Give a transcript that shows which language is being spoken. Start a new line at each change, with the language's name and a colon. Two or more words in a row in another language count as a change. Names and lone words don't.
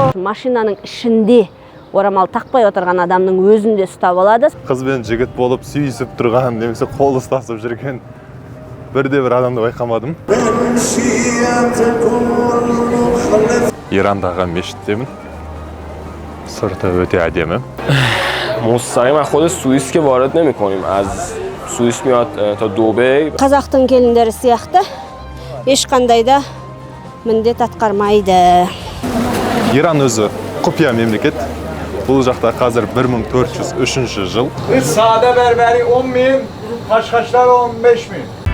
Kazakh: машинаның ішінде орамал тақпай отырған адамның өзінде ұстап алады. Қыз бен жігіт болып сүйісіп тұрған, немесе қол ұстасып жүрген бірде-бір адамды байқамадым. Ирандағы мешіттемін. Сырты өте әдемі.
Persian: مستقیم خود سوئیس که وارد نمی‌کنیم از سوئیس میاد تا دوبی.
Kazakh: Қазақтың келіндері сияқты ешқандай да міндет атқармайды. Иран өзі құпия мемлекет. Бұл жақта қазір 1403 жыл.
Turkish: Sade berberi 10.000, Kaşkaşlar 15.000.